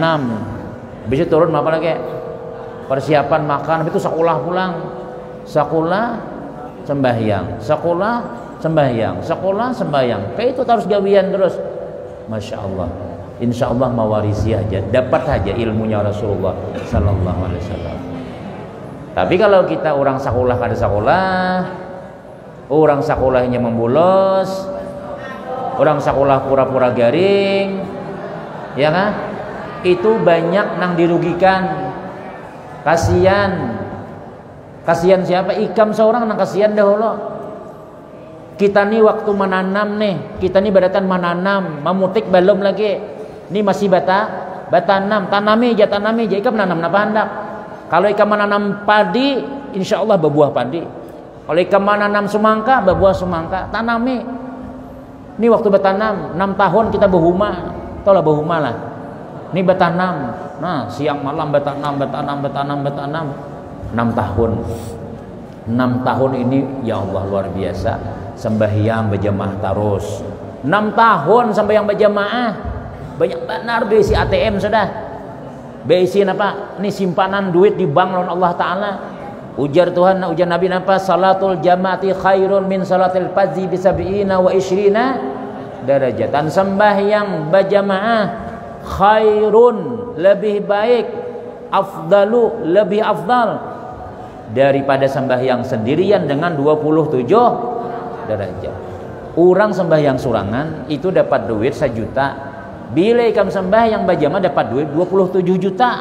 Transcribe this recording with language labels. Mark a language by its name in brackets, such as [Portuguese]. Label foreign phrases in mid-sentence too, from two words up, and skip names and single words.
[Banjar] Bisa turun apa lagi? Persiapan makan, itu sekolah pulang, sekolah sembahyang, kayak itu terus gawian terus. [Arabic] ما شاء الله, إن شاء الله [Banjar] mewarisi aja, dapat aja ilmunya Rasulullah [Arabic] صلى الله عليه وسلم. [Banjar] Tapi kalau kita orang sekolah kada sekolah, orang sekolahnya membolos, orang sekolah pura-pura garing, ya kan? Itu banyak nang dirugikan. Kasihan siapa? Ikam seorang nang kasihan dahulu. Kita nih waktu menanam nih, kita nih badatan menanam, memutik belum lagi. Ini masih batanam, tanami aja. Ikam menanam napa hendak? Kalau ikam menanam padi, [Arabic] إن شاء الله [Banjar] berbuah padi. Kalau ikam menanam semangka, berbuah semangka. Tanami. Ini waktu bertanam, 6 tahun kita berhuma, taulah berhuma lah. Ini bertanam. Nah, siang malam bertanam 6 tahun. 6 tahun ini [Arabic] يا الله [Banjar] luar biasa. Sembahyang berjamaah terus. 6 tahun sembahyang berjamaah. Banyak benar besi ATM sudah. Besi apa? Ini simpanan duit di bank oleh Allah Taala. Ujar Tuhan, ujar Nabi apa? [Arabic] صلاة الجماعة خير من صلاة الفرد ب 70 و 20 درجة. [Banjar] Sembahyang berjamaah khairun, lebih baik, afdalu, lebih afdal daripada sembahyang sendirian dengan 27 derajat. Orang sembahyang surangan itu dapat duit 1 juta, Bila ikam sembahyang berjamaah dapat duit 27 juta.